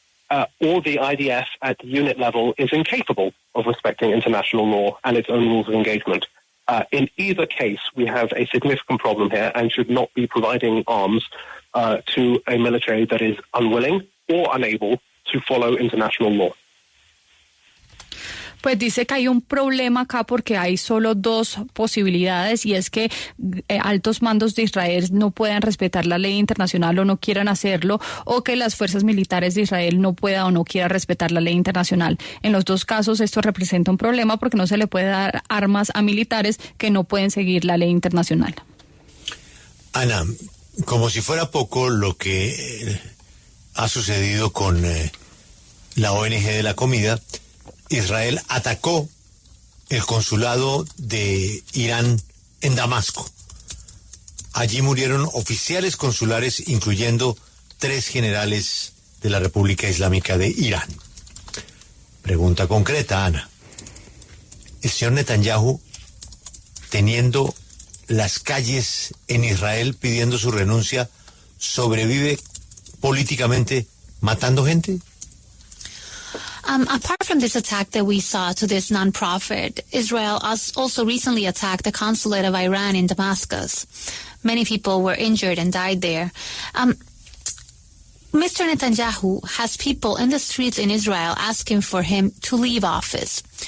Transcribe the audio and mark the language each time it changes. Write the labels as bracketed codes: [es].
[en] or the IDF at the unit level is incapable of respecting international law and its own rules of engagement. In either case, we have a significant problem here and should not be providing arms to a military that is unwilling or unable to follow international law. [es] Pues dice que hay un problema acá porque hay solo dos posibilidades y es que altos mandos de Israel no puedan respetar la ley internacional o no quieran hacerlo, o que las fuerzas militares de Israel no puedan o no quieran respetar la ley internacional. En los dos casos esto representa un problema porque no se le puede dar armas a militares que no pueden seguir la ley internacional. Ana, como si fuera poco lo que ha sucedido con la ONG de la comida, Israel atacó el consulado de Irán en Damasco. Allí murieron oficiales consulares, incluyendo 3 generales de la República Islámica de Irán. Pregunta concreta, Ana. ¿El señor Netanyahu, teniendo las calles en Israel pidiendo su renuncia, sobrevive políticamente matando gente? [en] Apart from this attack that we saw to this nonprofit, Israel also recently attacked the consulate of Iran in Damascus. Many people were injured and died there. Mr. Netanyahu has people in the streets in Israel asking for him to leave office.